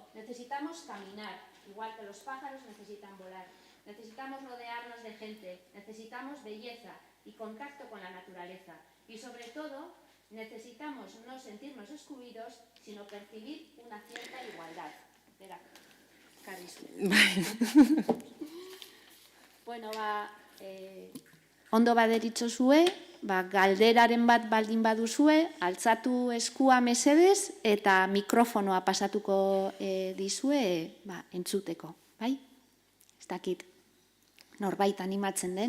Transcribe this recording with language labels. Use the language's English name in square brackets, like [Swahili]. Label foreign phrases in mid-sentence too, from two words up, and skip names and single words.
[Spanish] Necesitamos caminar, igual que los pájaros necesitan volar. Necesitamos rodearnos de gente, necesitamos belleza y contacto con la naturaleza. Y sobre todo, necesitamos no sentirnos excluidos, sino percibir una cierta igualdad. Espera, Carrizo. [Basque] Bueno, ondo baderitzozue, galderaren bat baldin baduzue, altzatu eskua mesedez eta mikrofonoa pasatuko dizue entzuteko, bai? Ez dakit, norbait animatzen den.